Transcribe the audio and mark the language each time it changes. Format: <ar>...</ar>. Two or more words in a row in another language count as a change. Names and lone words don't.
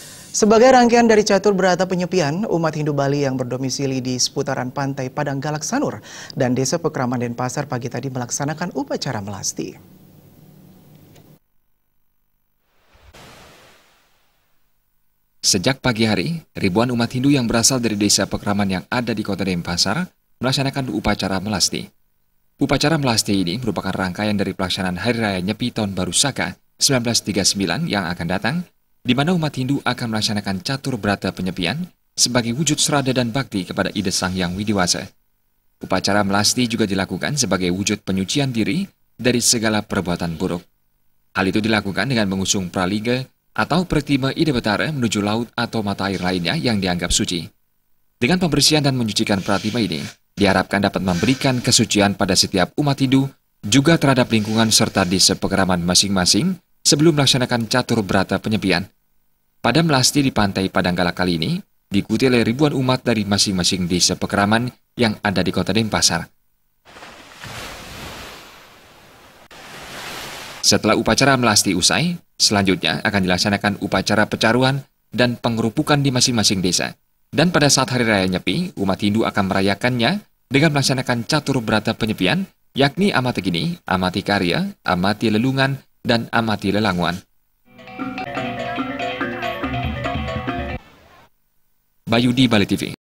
<id>Sebagai rangkaian dari catur berata penyepian, umat Hindu Bali yang berdomisili di seputaran pantai Padang Galak Sanur dan Desa Pekraman Denpasar pagi tadi melaksanakan upacara melasti. Sejak pagi hari, ribuan umat Hindu yang berasal dari Desa Pekraman yang ada di Kota Denpasar melaksanakan upacara melasti. Upacara melasti ini merupakan rangkaian dari pelaksanaan Hari Raya Nyepi Tahun Baru Saka 1939 yang akan datang, di mana umat Hindu akan melaksanakan catur berata penyepian sebagai wujud serada dan bakti kepada Ida Sang Hyang Widiwasa. Upacara melasti juga dilakukan sebagai wujud penyucian diri dari segala perbuatan buruk. Hal itu dilakukan dengan mengusung praliga atau pertima Ida Betara menuju laut atau mata air lainnya yang dianggap suci. Dengan pembersihan dan menyucikan pratima ini, diharapkan dapat memberikan kesucian pada setiap umat Hindu, juga terhadap lingkungan serta desa pekraman masing-masing sebelum melaksanakan catur berata penyepian. Pada melasti di pantai Padang Galak kali ini, diikuti oleh ribuan umat dari masing-masing desa pekraman yang ada di Kota Denpasar. Setelah upacara melasti usai, selanjutnya akan dilaksanakan upacara pecaruan dan pengerupukan di masing-masing desa. Dan pada saat Hari Raya Nyepi, umat Hindu akan merayakannya dengan melaksanakan catur berata penyepian, yakni amati gini, amati karya, amati lelungan, dan amati lelanguan. Bayu di Bali TV.</id>